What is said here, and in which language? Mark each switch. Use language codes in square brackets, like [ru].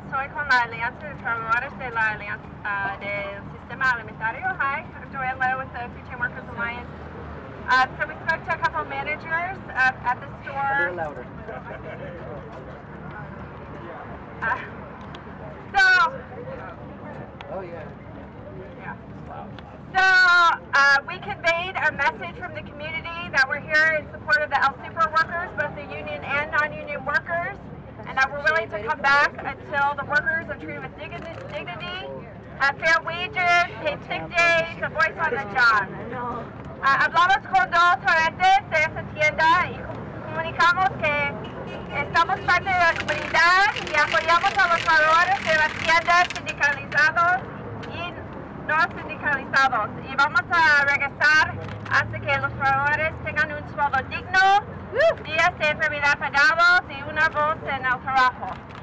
[es] Soy con la Alianza de Trabajadores de la Alianza del Sistema Alimentario. [en] Hi, I'm Joanne Leal with the Food Chain Workers Alliance. So we spoke to a couple managers at the store. A little louder. Oh yeah. So we conveyed a message from the community that we're here in support of the El Super workers, both the union and non-union workers, and that we're willing to come back until the workers are treated with dignity, fair wages, paid sick days, a voice on the job. [es] Hablamos con dos gerentes de esta tienda y comunicamos que estamos parte de la comunidad y apoyamos a los trabajadores de las tiendas sindicalizados y no sindicalizados, y vamos a regresar hasta que los trabajadores tengan un sueldo digno, días de enfermedad pagados y una voz en el trabajo.